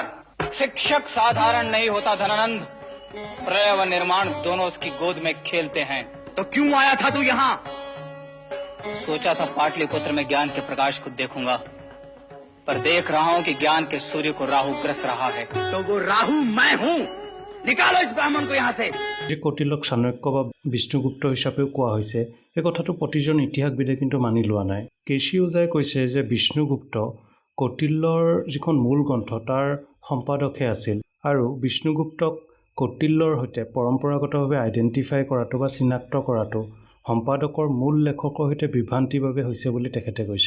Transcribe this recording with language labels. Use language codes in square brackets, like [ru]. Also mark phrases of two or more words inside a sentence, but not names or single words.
[hi] शिक्षक साधारण नहीं होता धनानंद, प्रलय व निर्माण दोनों उसकी गोद में खेलते हैं। तो क्यों आया था तू यहाँ? सोचा था पाटलिपुत्र में ज्ञान के प्रकाश को देखूंगा, पर देख रहा हूं कि ज्ञान के सूर्य को राहु ग्रस रहा है। तो वो राहु मैं हूं। निकालो इस ब्राह्मण को यहाँ से। [as] যে কৌটিল্যক চাণক্য বা বিষ্ণুগুপ্ত হিচাপেও কোৱা হৈছে, এই কথাটো প্ৰতিজন ইতিহাসবিদে কিন্তু মানি লোৱা নাই। কেশী ওজাই কৈছে যে বিষ্ণুগুপ্ত কৌটিল্যৰ যিখন মূল গ্ৰন্থ তাৰ সম্পাদকহে আছিল আৰু বিষ্ণুগুপ্তক কৌটিল্যৰ সৈতে পৰম্পৰাগতভাৱে আইডেণ্টিফাই কৰাটো বা চিনাক্ত কৰাটো সম্পাদকৰ মূল লেখকৰ সৈতে বিভ্ৰান্তিৰ বাবে হৈছে বুলি তেখেতে কৈছে।